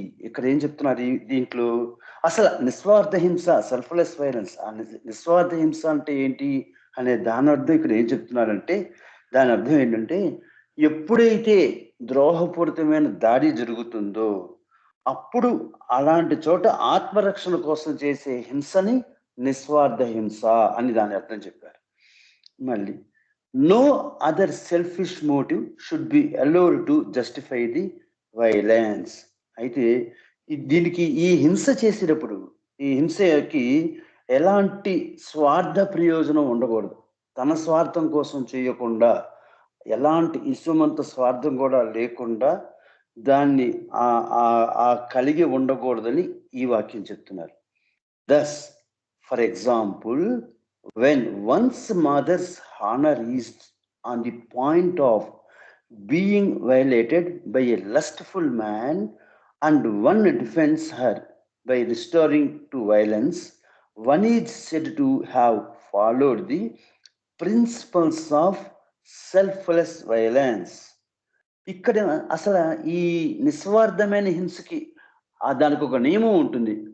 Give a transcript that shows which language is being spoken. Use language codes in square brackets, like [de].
[te] ఇక్కడ ఏం చెప్తున్నారు దీంట్లో? అసలు నిస్వార్థ హింస, సెల్ఫ్లెస్ వైలెన్స్, ఆ నిస్వార్థ హింస అంటే ఏంటి అనే దాని అర్థం ఇక్కడ ఏం చెప్తున్నారంటే, దాని అర్థం ఏంటంటే ఎప్పుడైతే ద్రోహపూరితమైన దాడి జరుగుతుందో అప్పుడు అలాంటి చోట ఆత్మరక్షణ కోసం చేసే హింసని నిస్వార్థ హింస అని దాని అర్థం చెప్పారు. [en] మళ్ళీ no other selfish motive should be allowed to justify the violence. [te] అయితే దీనికి ఈ హింస చేసేటప్పుడు ఈ హింసకి ఎలాంటి స్వార్థ ప్రయోజనం ఉండకూడదు. తన స్వార్థం కోసం చేయకుండా, ఎలాంటి ఇసుమంత స్వార్థం కూడా లేకుండా దాన్ని కలిగి ఉండకూడదని ఈ వాక్యం చెప్తున్నారు. [en] Thus, for example, when one's mother's honor is on the point of being violated by a lustful man and one defends her by restoring to violence, one is said to have followed the principles of selfless violence. [te] ఇక్కడ అసలు ఈ నిస్వార్థమైన హింసకి దానికి ఒక నియమం ఉంటుంది.